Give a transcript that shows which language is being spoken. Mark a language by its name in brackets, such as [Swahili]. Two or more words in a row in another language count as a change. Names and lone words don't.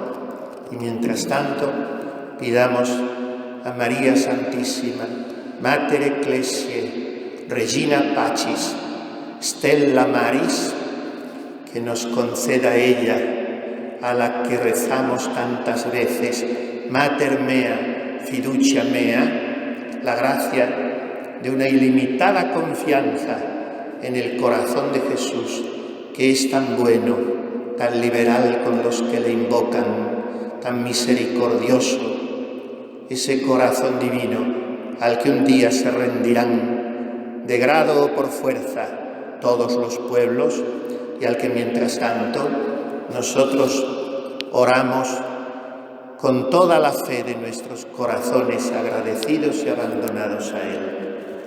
[Spanish] Y mientras tanto, pidamos a María Santísima, [Latin] Mater Ecclesiae, Regina Pacis, Stella Maris, [Spanish] que nos conceda ella, a la que rezamos tantas veces, [Latin] Mater mea, fiducia mea, [Spanish] la gracia de una ilimitada confianza en el corazón de Jesús, que es tan bueno, tan liberal con los que le invocan, tan misericordioso, ese corazón divino al que un día se rendirán de grado o por fuerza todos los pueblos y al que mientras tanto nosotros oramos con toda la fe de nuestros corazones agradecidos y abandonados a Él.